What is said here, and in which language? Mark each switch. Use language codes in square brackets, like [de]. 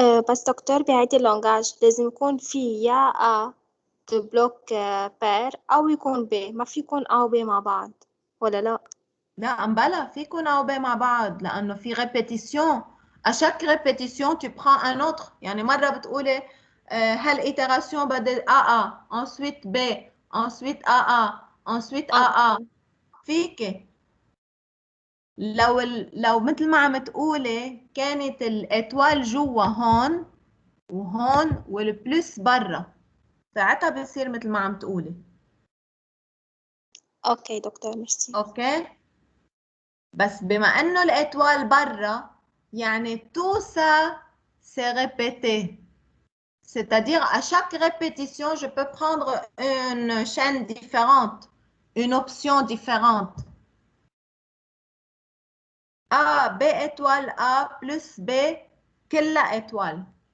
[ar] بس دكتور بهيدي اللونجاج لازم يكون في يا [fr] A de bloc pair [ar] أو يكون B، ما في يكون A و B مع بعض ولا لا؟ لا امبلا فيكم او بي مع بعض لانه في ريبيتيسيون. [fr] à chaque répétition tu prends un autre. [ar] يعني مرة بتقولي هالإيتراسيون بدل [fr] AA ensuite B ensuite AA ensuite AA. [ar] فيك لو مثل ما عم تقولي كانت الاتوال جوا هون وهون والبلس برا، ساعتها بصير مثل ما عم تقولي. اوكي دكتور ميرسي. اوكي بس بما انه الاتوال برا يعني [fr] tout ça c'est répété. C'est-à-dire à chaque répétition je peux prendre une chaîne différente, une option différente. A, B étoile A plus B [ar] كلها [fr] étoile.